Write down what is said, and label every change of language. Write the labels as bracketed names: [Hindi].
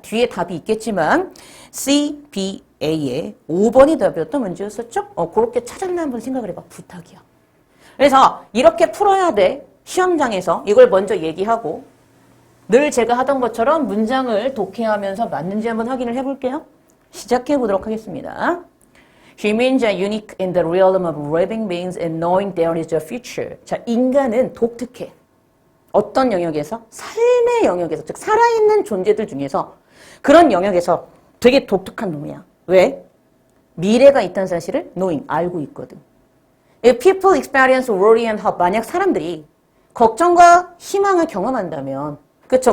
[Korean] 뒤에 답이 있겠지만 C, B, A의 5번이 답이었던 문제였었죠? 그렇게 찾았나 한번 생각을 해봐. 부탁이야. 그래서 이렇게 풀어야 돼. 시험장에서 이걸 먼저 얘기하고 늘 제가 하던 것처럼 문장을 독해하면서 맞는지 한번 확인을 해볼게요. 시작해 보도록 하겠습니다. [English] Humans are unique in the realm of living beings and knowing there is a future. [Korean] 자, 인간은 독특해. 어떤 영역에서? 삶의 영역에서, 즉 살아있는 존재들 중에서 그런 영역에서 되게 독특한 놈이야. 왜? 미래가 있다는 사실을 knowing, 알고 있거든. [English] If people experience worry and hope, [Korean] 만약 사람들이 걱정과 희망을 경험한다면, 그쵸?